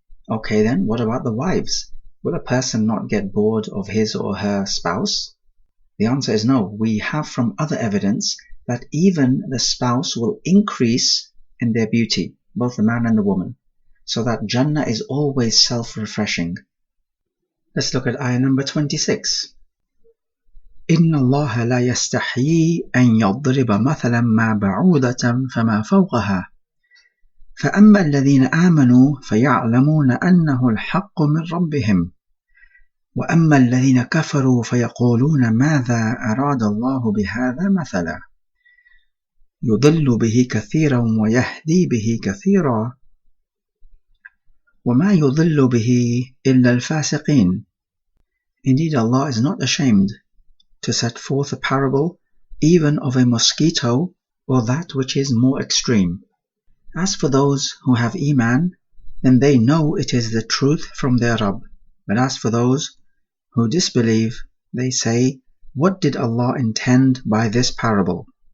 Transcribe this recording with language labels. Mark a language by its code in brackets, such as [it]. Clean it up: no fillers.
[en] Okay then, what about the wives? Will a person not get bored of his or her spouse? The answer is no. We have from other evidence that even the spouse will increase in their beauty, both the man and the woman, so that Jannah is always self-refreshing. Let's look at ayah number 26. [ar] إن الله لا يستحيي أن يضرب مثلا ما بعوضة فما فوقها فأما الذين آمنوا فيعلمون أنه الحق من ربهم وأما الذين كفروا فيقولون ماذا أراد الله بهذا مثلا يضل به كثيرا ويهدي به كثيرا وما يضل به إلا الفاسقين. [en] Indeed, Allah is not ashamed to set forth a parable even of a mosquito or that which is more extreme. As for those who have Iman, then they know it is the truth from their Rabb. But as for those who disbelieve, they say, what did Allah intend by this parable?